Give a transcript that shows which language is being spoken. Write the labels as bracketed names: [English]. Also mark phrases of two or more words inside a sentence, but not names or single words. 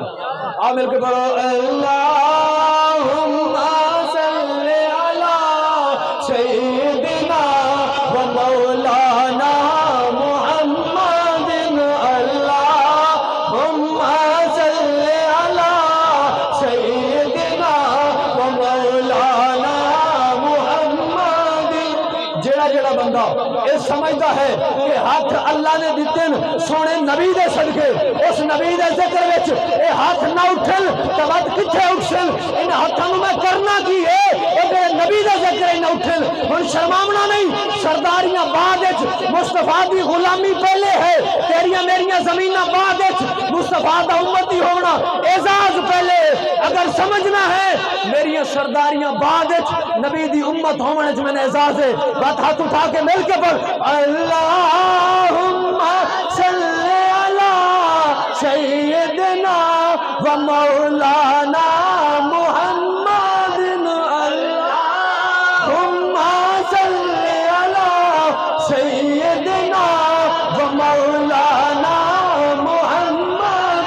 [Punjabi] آپ مل کے پڑھو [Arabic] اللہم صلی علی سیدنا و مولانا محمد، اللہم صلی علی سیدنا و مولانا محمد۔ [Punjabi] جڑا جڑا بندہ یہ سمجھتا ہے کہ ہاتھ اللہ نے دیتے سونے نبی دے صدقے، اس نبی دے ذکر وچ اے ہاتھ نہ اٹھن تے ود کتھے اٹھن، ان ہاتھاں نو میں کرنا کی ہے، اے میرے نبی دے ذکر نہ اٹھن۔ ہن شرماونا نہیں، سرداریاں بعد وچ مصطفیٰ دی غلامی پہلے ہے، تیریاں میریاں زمیناں بعد وچ مصطفیٰ دا امتی ہونا اعزاز پہلے۔ اگر سمجھنا ہے میریاں سرداریاں بعد وچ نبی دی امت ہون وچ میں اعزاز ہے، بات ہاتھ اٹھا کے مل کے پڑھ [Arabic] اللہم صلی علی سیدنا و مولانا محمد، اللہم صلی علی سیدنا و مولانا محمد۔